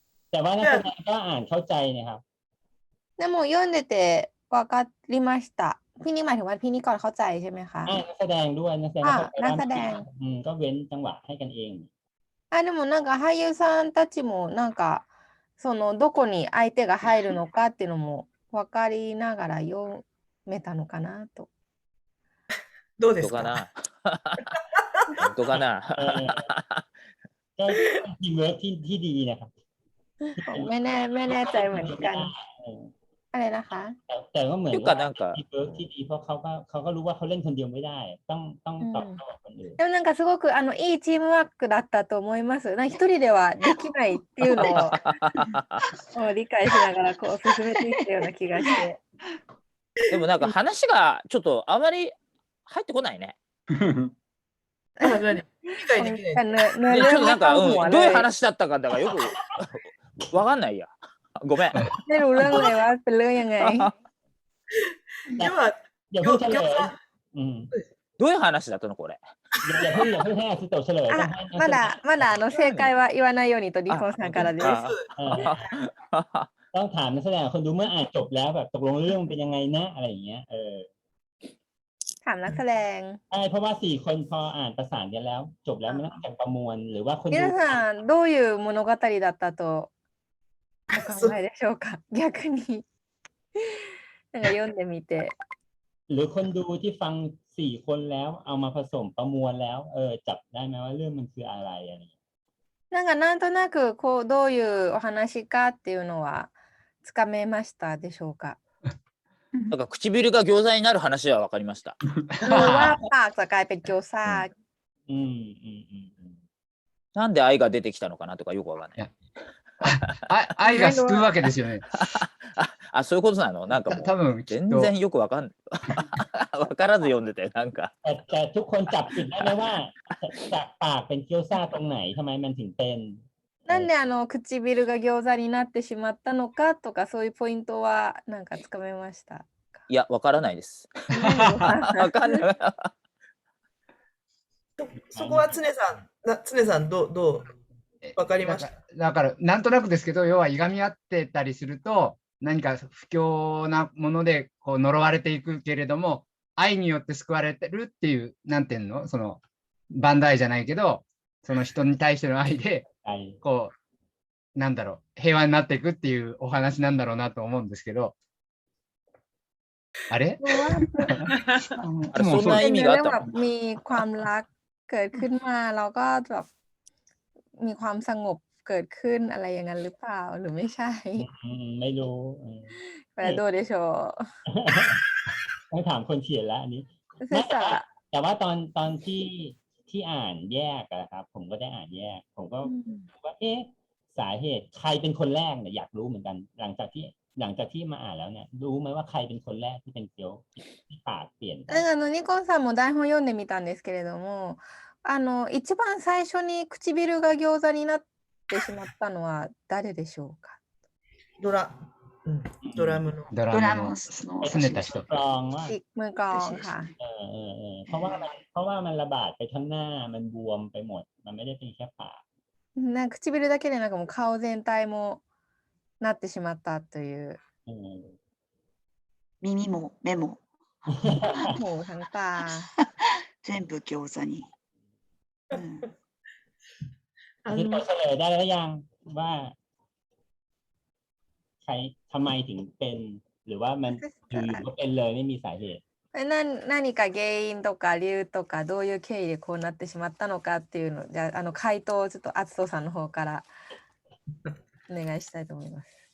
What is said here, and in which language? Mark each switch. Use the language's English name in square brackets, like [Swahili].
[Thai] แต่ว่านักแสดงก็อ่านเข้าใจนะครับ [Japanese] でも読んでてわかりました [Thai] พี่นี่หมายถึงว่าพี่นี่ก่อนเข้าใจใช่ไหมคะ นักแสดงด้วยนักแสดง นักแสดง ก็เว้นจังหวะให้กันเอง [Japanese] でもなんか俳優さんたちもなんかそのどこに相手が入るのかっていうのも分かりながら読めたのかなと。どうですか。本当かな。 [Thai] ก็ทีมเวิร์คที่ดีนะครับ ไม่แน่ใจเหมือนกันอะไรนะคะ แต่ก็เหมือน ว่าなんか ทีมเวิร์คที่ดีเพราะเขาก็รู้ว่าเขาเล่นคนเดียวไม่ได้ ต้องตอบโต้กับคนอื่น [Japanese] でもなんかすごくいいチームワークだったと思います。なんか一人ではできないっていうのを理解しながらこう進めていったような気がして。でもなんか話がちょっとあまり入ってこないね。理解できない。ちょっとなんか、どういう話だったかだからよくわかんないや。ごめん。 [Thai] ไม่รู้เรื่องเลยว่าเป็นเรื่องยังไง อย่าเพิ่งเฉลย [Japanese] どういう話だったのこれ。 [Thai] อย่าเพิ่งให้อาซิโตะเฉลย [Japanese] まだ正解は言わないようにとリコンさんからです。 [Thai] ต้องถามนักแสดงคนดูเมื่ออ่านจบแล้วแบบตกลงเรื่องเป็นยังไงนะอะไรอย่างเงี้ย ถามนักแสดง ใช่เพราะว่า4 คนพออ่านประสานกันแล้วจบแล้วมันต้องประมวลหรือว่าคนดู [Japanese] 皆さんどういう物語だったとお考えでしょうか逆になんか読んでみて [Thai] หรือคนดูที่ฟัง4 คนแล้วเอามาผสมประมวลแล้วจับได้ไหมว่าเรื่องมันคืออะไรอะไร [Japanese] なんかなんとなくこうどういうお話かっていうのはつかめましたでしょうかなんか唇が餃子になる話は分かりました。 [Thai] รู้ว่าปากจะกลายเป็นเกี๊ยวซ่า [Japanese] なんで愛が出てきたのかなとかよくわかんない。愛が救うわけですよね。あ、そういうことなの？なんかもう多分全然よくわかんない。わからず読んでてなんか。 [Thai] แต่ทุกคนจับผิดได้ไหมว่าจากปากเป็นเกี๊ยวซ่าตรงไหนทำไมมันถึงเป็น [Japanese] なんで唇が餃子になってしまったのかとかそういうポイントはなんかつかめました。いや、わからないです。わかんない。そこは常さんどうわかりました。だから、なんとなくですけど、要はいがみ合ってたりすると、何か不況なものでこう呪われていくけれども、愛によって救われてるっていう、なんていうの、その、バンダイじゃないけど、その人に対しての愛で、こう、なんだろう、平和になっていくっていうお話なんだろうなと思うんですけど、あれあれ、そんな意味があったの？ [Thai] มีความรักเกิดขึ้นมาแล้วก็แบบมีความสงบเกิดขึ้นอะไรอย่างนั้นหรือเปล่าหรือไม่ใช่ ไม่รู้ แปลโดเดโช ต้องถามคนเขียนแล้วอันนี้ เสร็จแล้ว แต่ว่าตอนที่อ่านแยกอะครับ ผมก็ได้อ่านแยก ผมก็ว่าสาเหตุใครเป็นคนแรกเนี่ยอยากรู้เหมือนกัน หลังจากที่มาอ่านแล้วเนี่ยรู้ไหมว่าใครเป็นคนแรกที่เป็นเกียวที่ปากเปลี่ยนไป [Japanese] ニコンさんも台本読んでみたんですけれども、一番最初に唇が餃子になってしまったのは誰でしょうか？ドラムの。ドラムの拗ねた人。 [Thai] กลองว่า มือกลองค่ะ เพราะว่ามันระบาดไปทั้งหน้ามันบวมไปหมด มันไม่ได้เป็นแค่ปาก [Japanese] なんか唇だけでなくもう顔全体もなってしまったという。耳も目も [Thai] หูทั้งตา [Japanese] 全部餃子に。 [Thai] ที่เราเฉลยได้แล้วยังว่าใครทำไมถึงเป็น หรือว่ามันอยู่ๆก็เป็นเลยไม่มีสาเหตุ [Japanese] 何か原因とか理由とかどういう経緯でこうなってしまったのかっていうのじゃあ回答をちょっと厚藤さんの方からお願いしたいと思います。